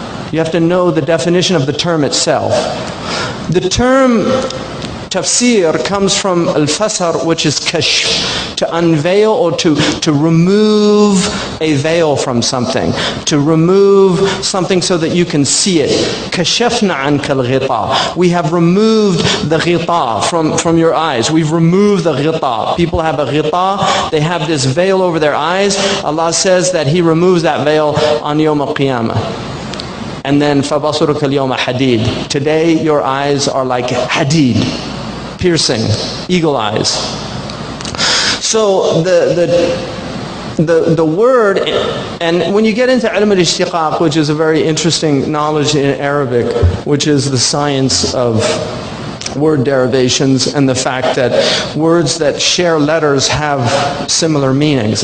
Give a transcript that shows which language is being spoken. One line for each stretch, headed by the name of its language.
English: You have to know the definition of the term itself. The term tafsir comes from al-fasar, which is kashf, to unveil or to remove a veil from something, to remove something so that you can see it.
Arabic: Kashafna anka al-ghita.
English: We have removed the ghita from your eyes. We've removed the ghita. People have a ghita, they have this veil over their eyes. Allah says that He removes that veil on Yawm al-Qiyamah.
Arabic: And then فَبَصُرُكَ الْيَوْمَ حَدِيد.
English: Today your eyes are like hadid, piercing, eagle eyes. So the word, and when you get into ilm al-ishtiqaq, which is a very interesting knowledge in Arabic, which is the science of word derivations and the fact that words that share letters have similar meanings.